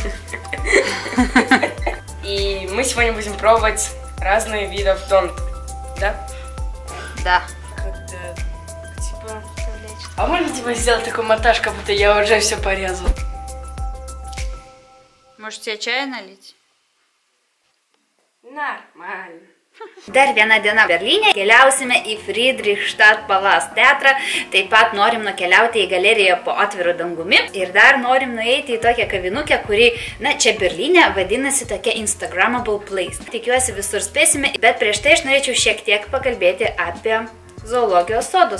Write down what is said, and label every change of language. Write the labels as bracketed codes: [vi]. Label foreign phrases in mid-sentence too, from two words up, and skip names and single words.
[ru] И мы сегодня будем пробовать разные виды донатов, да? Да. Типа, а можно типа сделать такой монтаж, как будто я уже все порезал? Может, тебе чая налить? Нормально. [lt] Dar viena diena Berlyne, keliausime į Friedrichstadt Palast teatrą, taip pat norim nukeliauti į galeriją po atviru dangumi ir dar norim nueiti į tokią kavinukę, kuri, na, čia Berlyne vadinasi tokia [en] Instagrammable place. [lt] Tikiuosi visur spėsime, bet prieš tai aš norėčiau šiek tiek pakalbėti apie zoologijos sodus.